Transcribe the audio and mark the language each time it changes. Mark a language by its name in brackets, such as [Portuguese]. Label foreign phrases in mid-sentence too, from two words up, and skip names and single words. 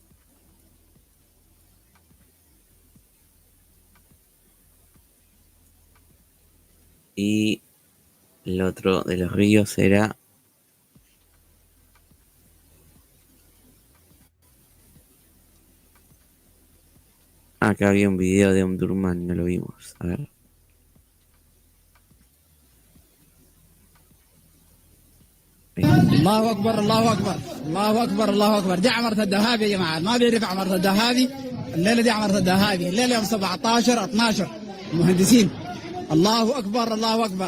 [Spanish] Y el otro de los ríos era acá había un video de Omdurman, no lo vimos. A ver. [Arabic] الله اكبر الله اكبر الله اكبر الله اكبر. دي عمرة الدهابي يا جماعه، ما بيعرف عمرة الدهابي. الليله دي عمرة الدهابي، الليله يوم 17 12 مهندسين. الله اكبر الله اكبر.